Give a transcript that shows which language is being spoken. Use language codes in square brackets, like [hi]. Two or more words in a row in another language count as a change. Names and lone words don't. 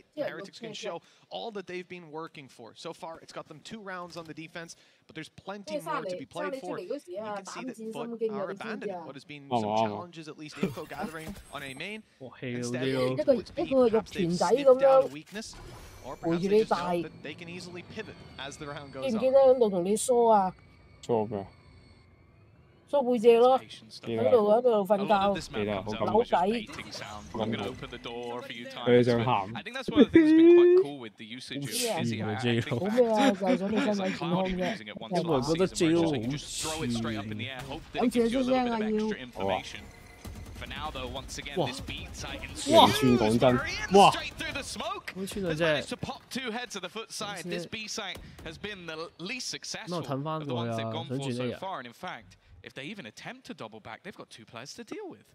[en] Heretics can show all that they've been working for. So far, it's got them 2 rounds on the defense, but there's plenty more to be played for. You can see that Foot are abandoning what has been some challenges, at least info gathering on A main. Instead, perhaps they've sniffed out a weakness, or perhaps they just know that they can easily pivot as the round goes on. [yue] 梳背脊咯，喺度瞓覺，扭計。佢想喊。 [en] I think that's one of the things that's been quite cool with the usage of Fizzy. I think [yue] 好咩啊？就係想你身體健康啫。我覺得招好似。諗住出聲啊要。 [en] For now, though, once again, this beat side [yue] 講真，哇！ [en] straight through the smoke. Has managed to pop 2 heads to the Foot side. This B site has been the least successful of the ones they've gone for so far. And in fact, if they even attempt to double back, they've got 2 players to deal with.